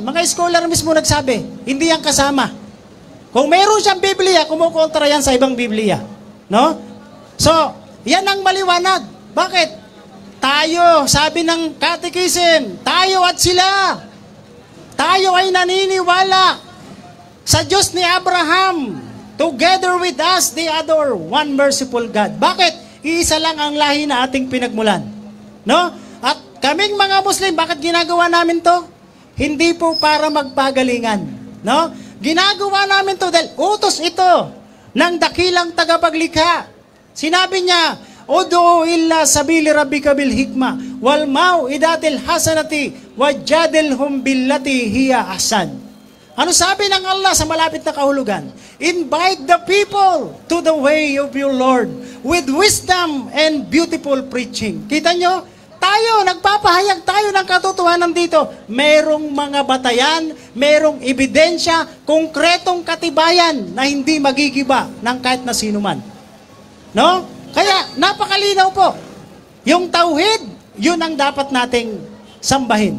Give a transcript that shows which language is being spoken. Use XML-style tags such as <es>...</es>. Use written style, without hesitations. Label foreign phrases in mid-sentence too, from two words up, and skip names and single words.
<tl>Mga scholar mismo nagsabi, hindi yan kasama. Kung meron siyang Biblia, kumukontra yan sa ibang Biblia. No? So, yan ang maliwanag. Bakit? Tayo, sabi ng Catechism, tayo at sila. Tayo ay naniniwala sa Diyos ni Abraham.</tl> <en>Together with us, they adore one merciful God.</en> <tl>Bakit? Iisa lang ang lahi na ating pinagmulan. No? At kaming mga Muslim, bakit ginagawa namin to? Hindi po para magpagalingan. No? Ginagawa namin to dahil utos ito ng dakilang tagapaglikha. Sinabi niya,</tl> <ar>ادع إلى سبيل ربك بالحكمة والموعظة الحسنة وجادلهم بالتي هي أحسن.</ar> <tl>Ano sabi ng Allah sa malapit na kahulugan?</tl> <en>Invite the people to the way of your Lord with wisdom and beautiful preaching.</en> <tl>Kita nyo? Tayo, nagpapahayag tayo ng katotohanan dito. Merong mga batayan, merong ebidensya, konkretong katibayan na hindi magigiba ng kahit na sino man. No? Kaya, napakalinaw po. Yung tauhid, yun ang dapat nating sambahin.</tl>